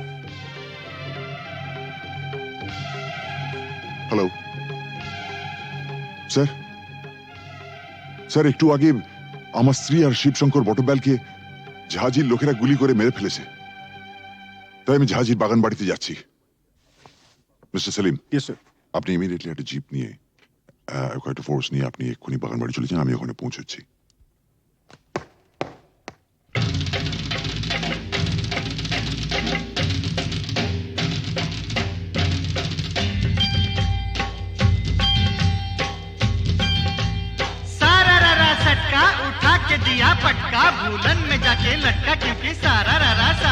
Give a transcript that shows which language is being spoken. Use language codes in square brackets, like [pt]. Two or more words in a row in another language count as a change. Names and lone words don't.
[bn] হ্যালো স্যার, স্যার একটু আগে আমার স্ত্রী আর শিবশঙ্কর বটব্যালকে জাহাজির লোকেরা গুলি করে মেরে ফেলেছে, তাই আমি জাহাজির বাগান বাড়িতে যাচ্ছি। মিস্টার সেলিম, [en] Yes sir. [bn] আপনি ইমিডিয়েটলি একটা জিপ নিয়ে কয়েকটা ফোর্স নিয়ে আপনি এক্ষুনি বাগান বাড়ি চলে যান, আমি ওখানে পৌঁছচ্ছি। [hi] सारा रारा सटका उठा के दिया पटका भूलन में जाके लटका क्योंकि सारा रारा